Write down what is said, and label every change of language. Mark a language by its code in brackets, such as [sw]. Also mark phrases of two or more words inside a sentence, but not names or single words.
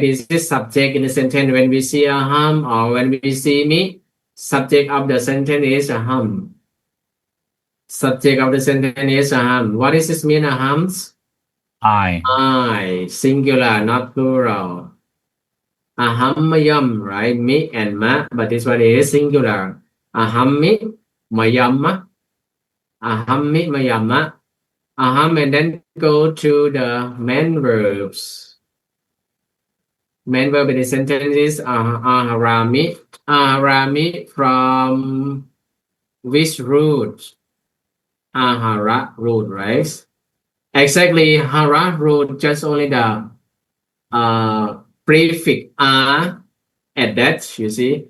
[en] This is subject in the sentence. When we see aham or when we see me, subject of the sentence is aham. Subject of the sentence is aham. What does this mean, ahams? I, singular, not plural. [pi] Aham mayam, right? [en] Me and ma, but this one is singular. [pi] Aham mi mayamma. Aham mi mayamma. Aham, [en] and then go to the main verbs. Main verb in the sentence is aharami. Aharami from which root? Ahara root, right? Exactly, hara root, just only the prefix a at that, you see.